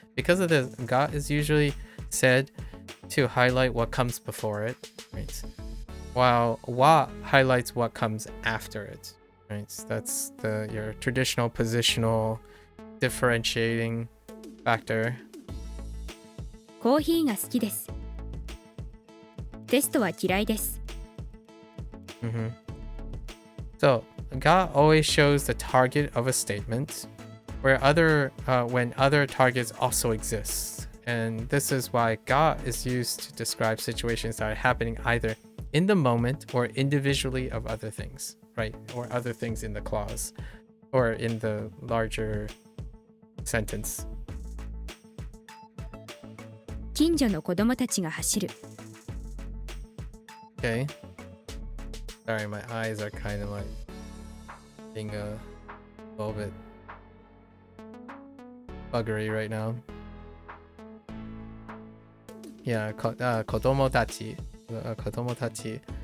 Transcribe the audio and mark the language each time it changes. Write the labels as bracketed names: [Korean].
[English] Because of this, ga is usually said to highlight what comes before it, right? While wa highlights what comes after it, right? That's your traditional positional differentiating factor. [Japanese] コーヒーが好きですテストは嫌いです Mm-hmm. [English] So, ga always shows the target of a statement, when other targets also exist. And this is why ga is used to describe situations that are happening either in the moment or individually of other things, right? Or other things in the clause or in the larger sentence. [Japanese] 近所の子供たちが走る [English] Okay. Sorry, my eyes are kind of like being a little bit buggery right now. Yeah, kodomo tachi. Kodomo tachi.